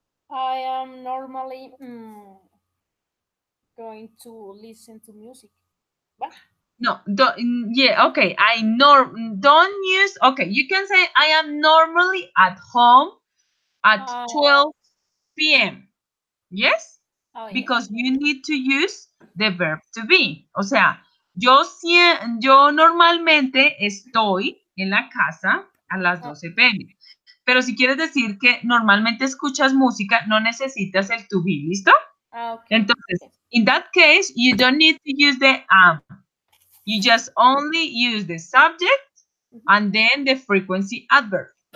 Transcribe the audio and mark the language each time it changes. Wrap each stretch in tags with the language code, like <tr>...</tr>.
<en>I am normally going to listen to music. What? No, yeah, okay. Don't use, okay, you can say I am normally at home at 12 p.m. Yes? Oh, yes. Because you need to use the verb to be.</en> <es>O sea, yo normalmente estoy en la casa a las 12 p.m. Pero si quieres decir que normalmente escuchas música, no necesitas el to be, ¿listo?</es> <en>Okay.</en> <es>Entonces,</es> <en>Yes. in that case, you don't need to use the am. You just only use the subject and then the frequency adverb.</en>